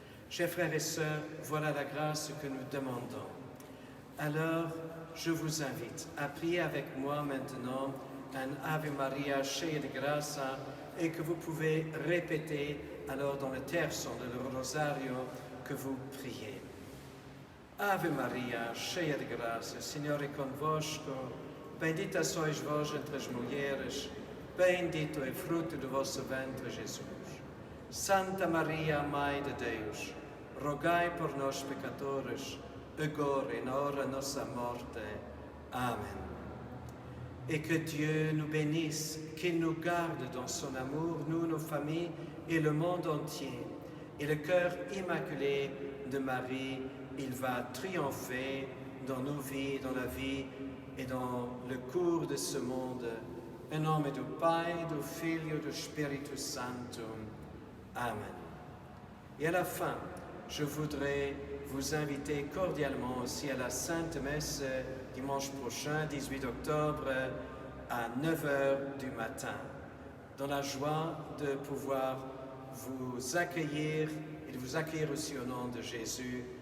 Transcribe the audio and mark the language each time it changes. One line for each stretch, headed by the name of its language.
French: Chers frères et sœurs, voilà la grâce que nous demandons. Alors, je vous invite à prier avec moi maintenant un Ave Maria
Portuguese: cheia de graça
French: et que vous pouvez répéter alors dans le terçon de rosario que vous priez.
Portuguese: Ave Maria, cheia de graça, o Senhor é convosco, bendita sois vós entre as mulheres, bendito é o fruto do vosso ventre, Jesus. Santa Maria, Mãe de Deus, rogai por nós pecadores, agora e na hora de nossa morte. Amen.
French: Et que Dieu nous bénisse, qu'il nous garde dans son amour, nous, nos familles et le monde entier. Et le cœur immaculé de Marie, il va triompher dans nos vies, dans la vie et dans le cours de ce monde.
Portuguese: Em nome do Pai, do Filho e do Espírito Santo. Amen.
French: Et à la fin, je voudrais vous inviter cordialement aussi à la Sainte Messe dimanche prochain, 18 octobre, à 9h du matin, dans la joie de pouvoir vous accueillir et de vous accueillir aussi au nom de Jésus.